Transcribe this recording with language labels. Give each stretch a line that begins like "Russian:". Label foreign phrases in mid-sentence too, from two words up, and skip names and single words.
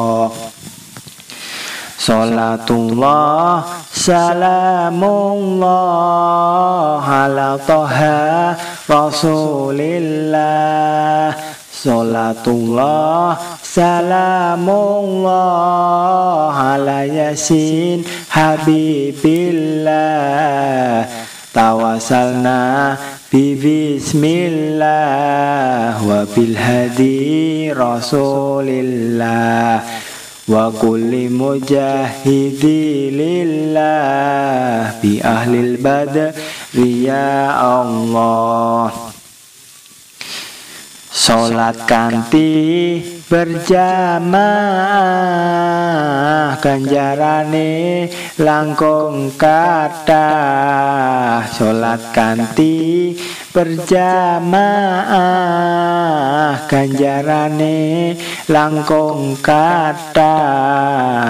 Arabic: صلاة الله سلام الله على طه رسول الله. صلاة الله سلام الله على يس حبيب الله. توسلنا ببسم الله وبالهادي رسول الله وكل مجاهد لله بأهل البدر يا الله.
Javanese: Sholat kanthi berjamaah ganjarane langkung kathah. Sholat kanthi berjamaah ganjarane langkung kathah.